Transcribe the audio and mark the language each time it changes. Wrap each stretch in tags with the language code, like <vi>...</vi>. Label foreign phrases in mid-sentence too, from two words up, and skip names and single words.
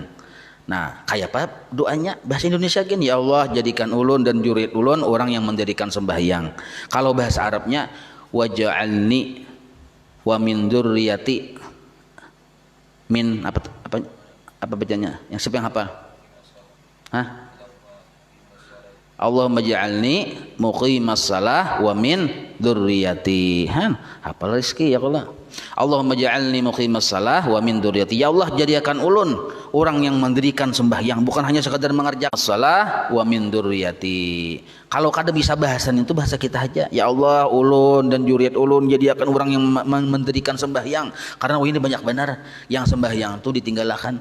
<bjn>Nah kayak apa doanya bahasa Indonesia gini, ya Allah jadikan ulun dan zuriat ulun orang yang mendirikan sembahyang. Kalau bahasa Arabnya</bjn> <ar>واجعلني ومن ذريتي</ar> <bjn>min apa bacanya? Yang siapa yang hafal? Hah?</bjn> <ar>اللهم اجعلني مقيم الصلاة ومن ذريتي.</ar> <bjn>Hafal rezeki ya Allah.</bjn> <ar>اللهم اجعلني مقيم الصلاة ومن ذريتي.</ar> <bjn>Ya Allah jadikan ulun orang yang mendirikan sembahyang, bukan hanya sekadar mengerjakan</bjn> <ar>الصلاة ومن ذريتي.</ar> <bjn>Kalau kada bisa bahasan itu bahasa kita aja. Ya Allah ulun dan zuriat ulun jadikan orang yang mendirikan sembahyang. Karena ini banyak benar yang sembahyang itu ditinggalkan.</bjn>